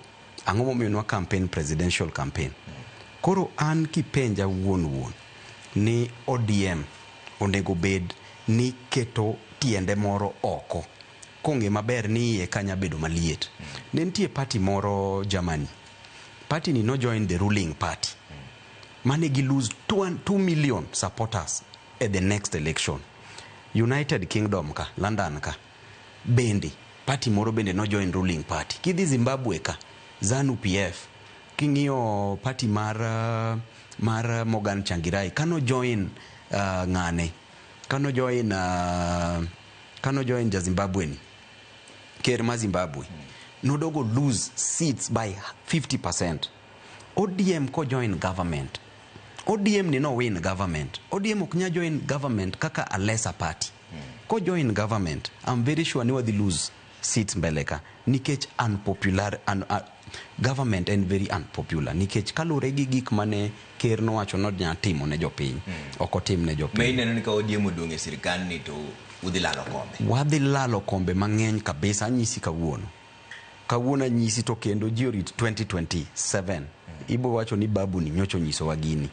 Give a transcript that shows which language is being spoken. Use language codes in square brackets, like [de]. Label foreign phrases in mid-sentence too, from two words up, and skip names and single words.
[luo] Ang'o momiyo nwa campaign, [en] presidential campaign. [luo] Koro an kipenja wuon ni ODM onego bed ni keto tiende moro oko. Konge maber ni iye kanya bedo maliet. Nentie party moro Germany. [en] Party [luo] ni no [en] join the ruling party. [luo] Mane gi [en] lose 2 million supporters at the next election. [luo] United Kingdom ka, London ka. Bende, party moro bende no [en] join ruling party. [luo] Kidhi Zimbabwe ka, ZANU PF. King'iyo party mar Morgan Changirai. Kano [en] join ng'ane. [luo] Kano [en] join ja [luo] Zimbabwe ni. Ker ma Zimbabwe. Nodogo [en] lose seats by 50%. [luo] ODM ko [en] join government. [luo] ODM ni no [en] win government. ODM oknya join government kaka a lesser party. Ko join government, I'm very sure [luo] ni wadhi [en] lose seats mbeleka. Nikech unpopular, government and very unpopular. [luo] Nikech kalure gi gik mane ker no wacho no nya timo ne jopiny. Oko tim ne jopiny. Me ineno ni ka ODM odong e sirikal ni to udhi lalo kombe. Wadhi lalo kombe mang'eny kabisa. Anyisi kawuono. Kawuono anyisi to kendo jiorit 2027. Ibo wacho ni babu ni nyocho nyiso wagini.